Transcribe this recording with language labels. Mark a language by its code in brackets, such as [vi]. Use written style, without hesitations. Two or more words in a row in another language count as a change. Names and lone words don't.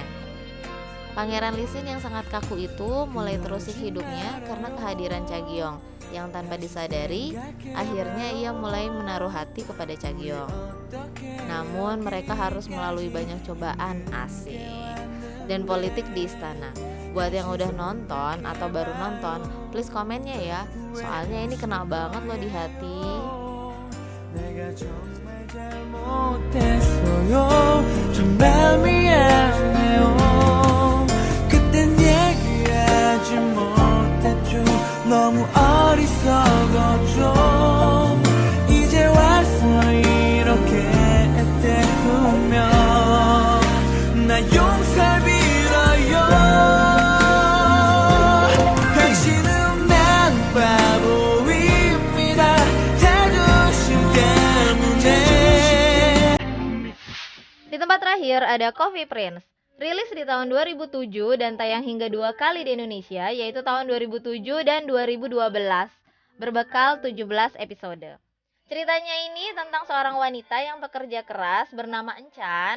[id] Pangeran Lee Sin yang sangat kaku itu mulai terusik hidupnya karena kehadiran Chae-gyong yang tanpa disadari, akhirnya ia mulai menaruh hati kepada Chae-gyong. Namun mereka harus melalui banyak cobaan, asik, dan politik di istana. Buat yang udah nonton atau baru nonton, please komennya ya, soalnya ini kena banget loh di hati. [ko] 내가 정말 잘못했어요. 정말 미안해요. 그땐 얘기하지 못했죠. 너무 어리석었죠. 이제 와서 이렇게 때우면 나 용서 빌어요. 당신은 난 바보입니다. 자존심 때문에. [id] Di tempat terakhir ada Coffee Prince. Rilis di tahun 2007 dan tayang hingga 2 kali di Indonesia, yaitu tahun 2007 dan 2012, berbekal 17 episode. Ceritanya ini tentang seorang wanita yang bekerja keras bernama Enchan.